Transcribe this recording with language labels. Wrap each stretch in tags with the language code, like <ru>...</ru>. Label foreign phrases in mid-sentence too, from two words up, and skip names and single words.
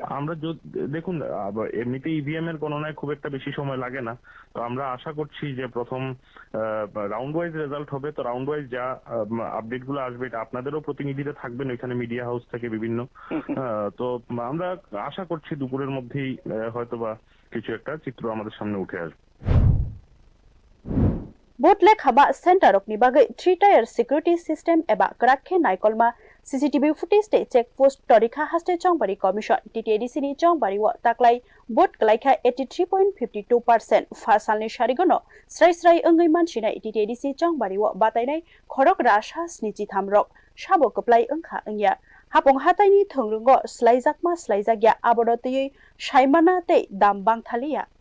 <bn>আমরা দেখুন এমনিতে ইভিএম এর গণনায় খুব একটা বেশি সময় লাগে না, তো আমরা আশা করছি যে প্রথম</bn> <en>round wise result</en> <bn>হবে। তো</bn> <en>round wise</en> <bn>যা আপডেট গুলো আসবে এটা আপনাদেরও প্রতিনিধিরা থাকবেন ওইখানে</bn> <en>media house</en> <bn>থেকে বিভিন্ন, তো আমরা আশা করছি দুপুরের মধ্যেই হয়তোবা কিছু একটা চিত্র আমাদের সামনে উঠে আসবে।</bn> <trp>बोर्ड लेखामा सेन्टारकनि बागै 3 टायर</trp> <en>security system</en> <trp>एबा कराखे नायकलमा</trp> <en>CCTV footage</en> <trp>ते</trp> <en>check post</en> <trp>तरिखा हास्टे चौंबारि कमिशन टीटीडीसी नि चौंबारि व ताक्लाय बोर्ड गलायखा 83.52% फासालनि सारिगनो स्राय स्राय अंगै मानसिनाय टीटीडीसी चौंबारि व बातायनाय खरक राशा 73 रक साबो कप्लाय अंखा अंगिया हापं हातायनि थोंरुंगो स्लाइजाकमा स्लाइजागिया आबदतयै सायमाना ते दाम बांथालिया</trp>